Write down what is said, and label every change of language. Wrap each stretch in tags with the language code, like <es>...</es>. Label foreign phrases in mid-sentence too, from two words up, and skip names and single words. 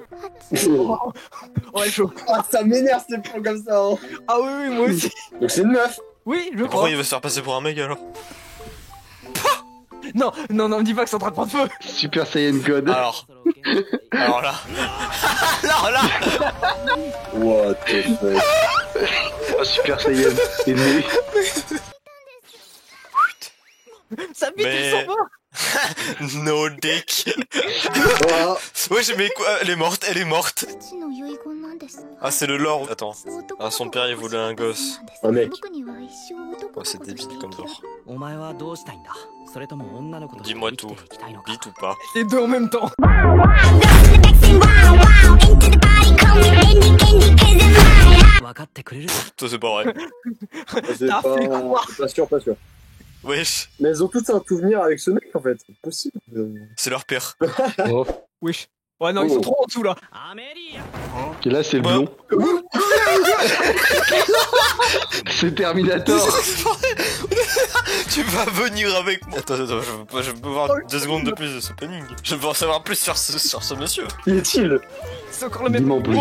<fr>Ouais, chaud. Ah, ça m'énerve ces plans comme ça. Hein. Ah oui, oui, moi aussi. Donc c'est une meuf. Oui, je Pourquoi crois. il veut se faire passer pour un mec alors? Non, non, non, me dis pas que c'est en train de prendre feu. Super Saiyan God. Alors là. Alors là.</fr> <en>What the fuck.</en> <fr>Oh, Super Saiyan est né. Ça bite, Mais- ils sont morts.</fr> <en>No dick.</en> <fr>Voilà. Ouais, mais quoi? Elle est morte, elle est morte. Ah, c'est le lore. Attends. Ah, son père il voulait un gosse. Un mec. Oh, c'est débile comme lore.</fr> <ja>お前はどうしたいんだそれとも女の子として</ja> <fr>Dis-moi</fr> <ja>生きて</ja> <fr>tout.</fr> <ja>いきたいのか</ja> <fr>Bite ou pas? Les deux en même temps. Ah.</fr> <ja>分かってくれる</ja> <fr>Toi, c'est pas vrai. C'est T'as fait quoi? pas sûr, pas sûr. Wesh. Mais elles ont toutes un souvenir avec ce mec en fait. C'est possible. C'est leur père. Oh. Wesh. Ouais, non, ils sont Oh. trop en dessous là. アメリア Et là, c'est le Bon. blond. C'est Terminator. Tu vas venir avec moi. Attends, je peux voir 2 secondes de plus de ce opening. Je veux en savoir plus sur ce monsieur. Qui est-il? C'est encore le même. Dis-moi en plus.</fr>